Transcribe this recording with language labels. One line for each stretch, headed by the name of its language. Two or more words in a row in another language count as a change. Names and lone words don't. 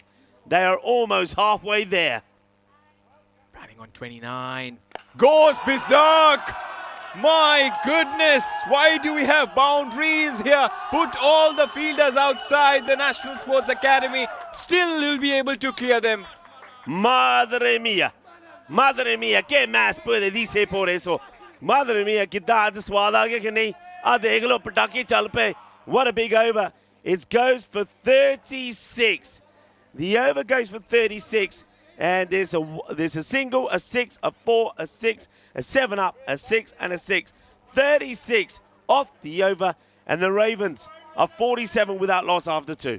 English: They are almost halfway there. Batting on 29. Goes berserk! My goodness, why do we have boundaries here? Put all the fielders outside the National Sports Academy. Still will be able to clear them.
Spanish: Madre mía, ¿qué más puede decir por eso? Madre mía,
Hindi: कितना स्वाद आ गया कि नहीं? देख लो पटाखे चल पे.
English: What a big over. It goes for 36. The over goes for 36. And there's a single, a 6, a 4, a 6, a 7 up, a 6, and a 6. 36 off the over. And the Ravens are 47 without loss after 2.